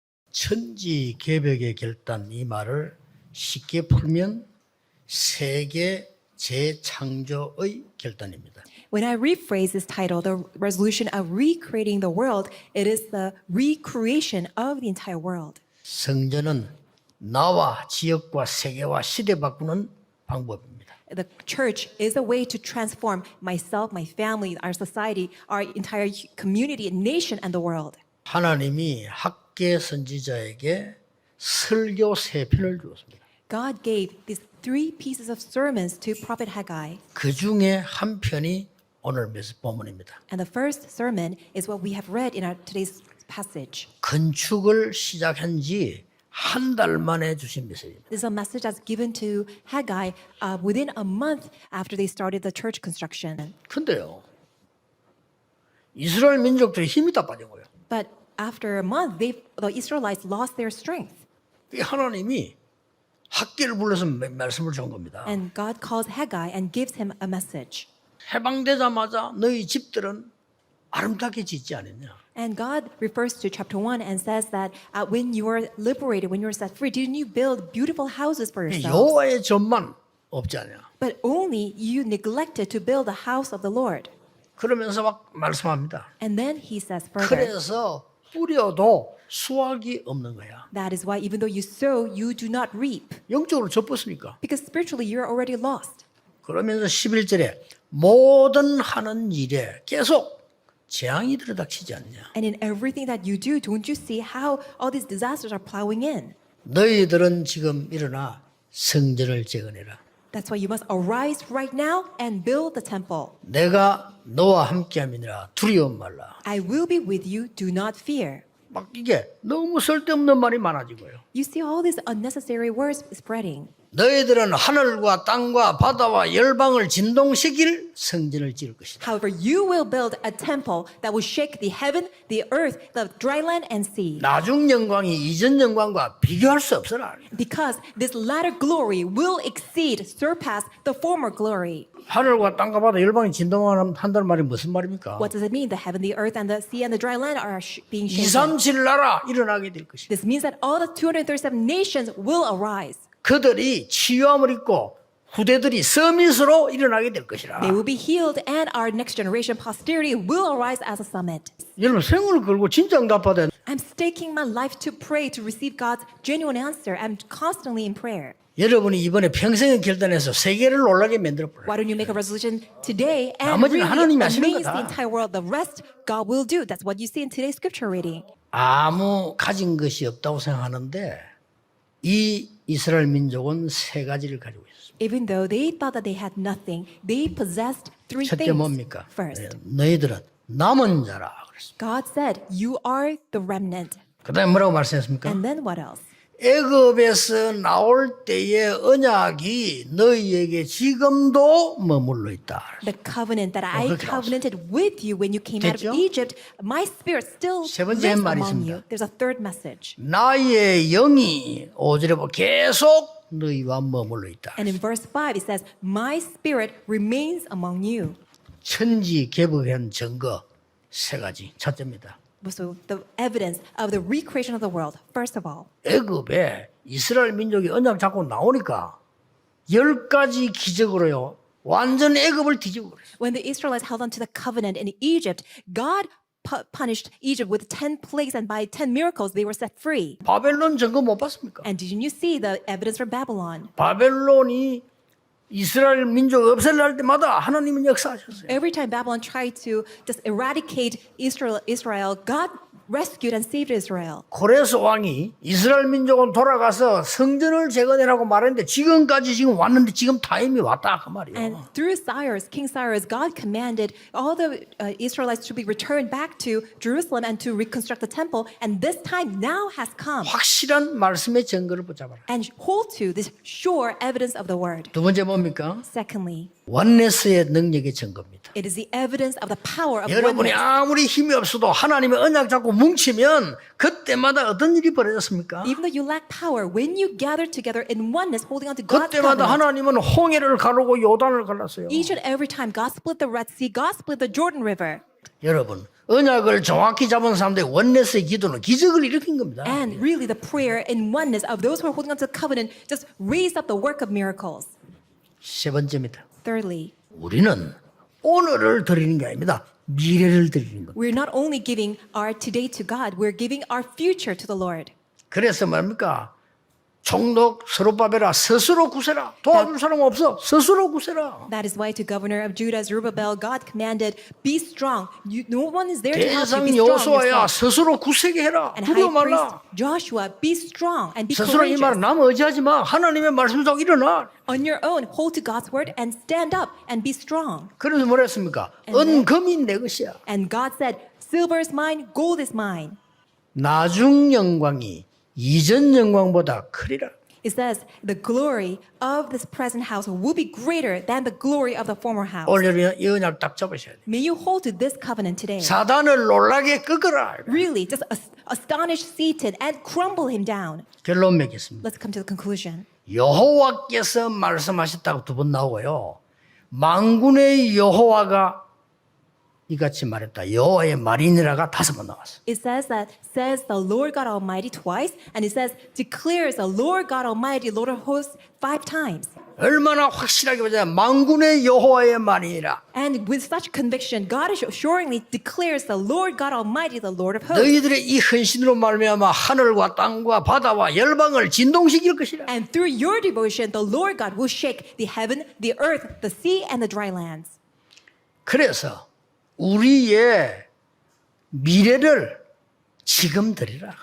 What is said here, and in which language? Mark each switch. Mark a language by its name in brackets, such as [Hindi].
[Korean] 천지 개벽의 결단 이 말을 쉽게 풀면 세계 재창조의 결단입니다. [English] When I rephrase this title, the resolution of recreating the world, it is the recreation of the entire world. [Korean] 성전은 나와 지역과 세계와 시대 바꾸는 방법입니다. [English] The church is a way to transform myself, my family, our society, our entire community, nation, and the world. [Korean] 하나님이 학계 선지자에게 설교 세 편을 주었습니다. [English] God gave these 3 pieces of sermons to Prophet Haggai. [Korean] 그 중에 한 편이 오늘 본문입니다. [English] And the first sermon is what we have read in our today's passage. [Korean] 건축을 시작한 지 한 달 만에 주신 메시지입니다. [English] This is a message that's given to Haggai within a month after they started the church construction. [Korean] 근데요, 이스라엘 민족들이 힘이 다 빠진 거예요. [English] But after a month, the Israelites lost their strength. [Korean] 이 하나님이 학계를 불러서 말씀을 준 겁니다. [English] And God calls Haggai and gives him a message. [Korean] 해방되자마자 너희 집들은 아름답게 짓지 않았냐? [English] And God refers to chapter 1 and says that when you were liberated, when you were set free, didn't you build beautiful houses for yourselves? [Korean] 여호와의 전만 없지 않냐? [English] But only you neglected to build the house of the Lord. [Korean] 그러면서 막 말씀합니다. [English] And then he says further, [Korean] 그래서 뿌려도 수확이 없는 거야. [English] that is why even though you sow, you do not reap. [Korean] 영적으로 접었으니까. [English] Because spiritually, you're already lost. [Korean] 그러면서 11절에 모든 하는 일에 계속 재앙이 들어닥치지 않냐. [English] And in everything that you do, don't you see how all these disasters are plowing in? [Korean] 너희들은 지금 일어나 성전을 재건해라. [English] That's why you must arise right now and build the temple. [Korean] 내가 너와 함께함이니라 두려움 말라. [English] I will be with you, do not fear. [Korean] 막 이게 너무 쓸데없는 말이 많아지고요. [English] You see all these unnecessary words spreading. [Korean] 너희들은 하늘과 땅과 바다와 열방을 진동시킬 성전을 지을 것이다. [English] However, you will build a temple that will shake the heaven, the earth, the dry land, and sea. [Korean] 나중 영광이 이전 영광과 비교할 수 없어라. [English] Because this latter glory will exceed, surpass the former glory. [Korean] 하늘과 땅과 바다 열방이 진동한다는 말이 무슨 말입니까? [English] What does it mean? The heaven, the earth, and the sea and the dry land are being shaken. [Korean] 237 나라 일어나게 될 것이다. [English] This means that all the 237 nations will arise. [Korean] 그들이 치유함을 입고 후대들이 서밋으로 일어나게 될 것이라. [English] They will be healed, and our next generation posterity will arise as a summit. [Korean] 여러분 생을 걸고 진짜 응답받아야 [English] I'm staking my life to pray to receive God's genuine answer. I'm constantly in prayer. [Korean] 여러분이 이번에 평생의 결단에서 세계를 놀라게 만들어버려요. [English] Why don't you make a resolution today and [Korean] 나머지는 [English] really [Korean] 하나님이 하시는 [English] amaze [Korean] 거다. [English] the entire world? The rest God will do. That's what you see in today's scripture reading. [Korean] 아무 가진 것이 없다고 생각하는데 이 이스라엘 민족은 세 가지를 가지고 있습니다. [English] Even though they thought that they had nothing, they possessed 3 [Korean] 첫째 [English] things. [Korean] 뭡니까? [English] First, [Korean] 너희들은 남은 자라 그랬습니다. [English] God said, "You are the remnant." [Korean] 그다음에 뭐라고 말씀했습니까? [English] And then what else? [Korean] 애굽에서 나올 때의 언약이 너희에게 지금도 머물러 있다. [English] The covenant that I [Korean] 그렇게 [English] covenanted with you when you came out [Korean] 됐죠? [English] of Egypt, my spirit still [Korean] 세 번째 [English] lives [Korean] 말이 [English] among [Korean] 있습니다. [English] you. There's a third message. [Korean] 나의 영이 5절에 보면 계속 너희와 머물러 있다. [English] And in verse 5, it says, "My spirit remains among you." [Korean] 천지 개벽한 증거 세 가지. 첫째입니다. [English] So the evidence of the recreation of the world, first of all, [Korean] 애굽에 이스라엘 민족이 언약 잡고 나오니까 10가지 기적으로요. 완전 애굽을 뒤집어 버렸어요. [English] when the Israelites held on to the covenant in Egypt, God punished Egypt with 10 plagues, and by 10 miracles they were set free. [Korean] 바벨론 증거 못 봤습니까? [English] And didn't you see the evidence for Babylon? [Korean] 바벨론이 이스라엘 민족 없애려 할 때마다 하나님은 역사하셨어요. [English] Every time Babylon tried to just eradicate Israel, God rescued and saved Israel. [Korean] 고레스 왕이 이스라엘 민족은 돌아가서 성전을 재건해라고 말했는데 지금까지 지금 왔는데 지금 타임이 왔다 그 말이에요. [English] And through Cyrus, King Cyrus, God commanded all the Israelites to be returned back to Jerusalem and to reconstruct the temple. And this time now has come. [Korean] 확실한 말씀의 증거를 붙잡아라. [English] And hold to this sure evidence of the word. [Korean] 두 번째 뭡니까? [English] Secondly, [Korean] 원네스의 능력의 증거입니다. [English] it is the evidence of the power of [Korean] 여러분이 [English] oneness. [Korean] 아무리 힘이 없어도 하나님의 언약 잡고 뭉치면 그때마다 어떤 일이 벌어졌습니까? [English] Even though you lack power, when you gather together in oneness, holding on to God's [Korean] 그때마다 [English] covenant, [Korean] 하나님은 홍해를 가르고 요단을 갈랐어요. [English] each and every time God split the Red Sea, God split the Jordan River. [Korean] 여러분 언약을 정확히 잡은 사람들의 원내스의 기도는 기적을 일으킨 겁니다. [English] And really, the prayer and oneness of those who are holding on to the covenant just raised up the work of miracles. [Korean] 세 번째입니다. [English] Thirdly, [Korean] 우리는 오늘을 드리는 게 아닙니다. 미래를 드리는 겁니다. [English] we're not only giving our today to God, we're giving our future to the Lord. [Korean] 그래서 뭡니까? 총독 스룹바벨아 스스로 구세라. 도와줄 사람 없어. 스스로 구세라. [English] That is why to governor of Judah Zerubbabel, God commanded, be strong. No one is there to help you. [Korean] 대상 [English] Be strong [Korean] 여호수아야 [English] yourself. [Korean] 스스로 굳세게 해라. [English] And [Korean] 두려워 [English] high priest [Korean] 말라. [English] Joshua, be strong and be [Korean] 스스로 이 말은 남 의지하지 마. 하나님의 말씀 속 일어나. [English] On your own, hold to God's word and stand up and be strong. [Korean] 그래서 뭐라 했습니까? 은금이 내 것이야. [English] And God said, silver is mine, gold is mine. [Korean] 나중 영광이 이전 영광보다 크리라. [English] It says, the glory of this present house will be greater than the glory of the former house. [Korean] 오늘 이 언약 딱 잡으셔야 돼. [English] May you hold to this covenant today. [Korean] 사단을 놀라게 끄거라. [English] Really, just astonish Satan and crumble him down. [Korean] 결론 맺겠습니다. [English] Let's come to the conclusion. [Korean] 여호와께서 말씀하셨다고 두 번 나오고요. 만군의 여호와가 이같이 말했다. 여호와의 말이니라가 5번 나왔어. [English] It says the Lord God Almighty twice, and it says declares the Lord God Almighty, Lord of hosts 5 times. [Korean] 얼마나 확실하게 보자. 만군의 여호와의 말이니라. [English] And with such conviction, God assuringly declares the Lord God Almighty, the Lord of hosts. [Korean] 너희들의 이 헌신으로 말미암아 하늘과 땅과 바다와 열방을 진동시킬 것이라. [English] And through your devotion, the Lord God will shake the heaven, the earth, the sea, and the dry lands. [Korean] 그래서 우리의 미래를 지금 드리라.